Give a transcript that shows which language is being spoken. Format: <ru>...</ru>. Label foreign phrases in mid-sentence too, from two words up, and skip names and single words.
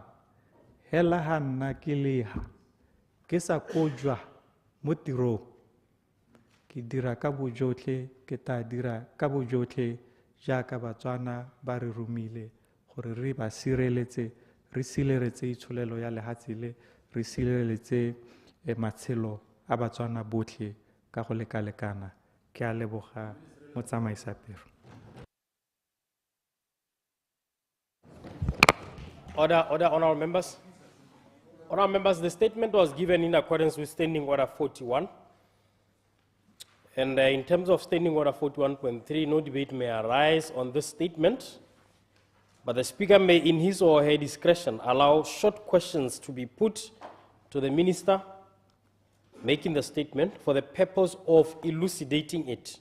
<tn>Hela ha nna ke leha ke sa kojwa mo tirong, ke dira ka bojotlhe, ke tla dira ka bojotlhe jaaka Batswana ba re romile gore re ba sireletse, re sireletse itsholelo ya lehatshe le, re sireletse matshelo a Batswana botlhe ka go lekalekana. Ke a leboga motsamaisa pero.</tn> <en>Order, honorable members. Honorable members, the statement was given in accordance with Standing Order 41. And in terms of Standing Order 41.3, no debate may arise on this statement, but the Speaker may, in his or her discretion, allow short questions to be put to the Minister making the statement for the purpose of elucidating it.</en>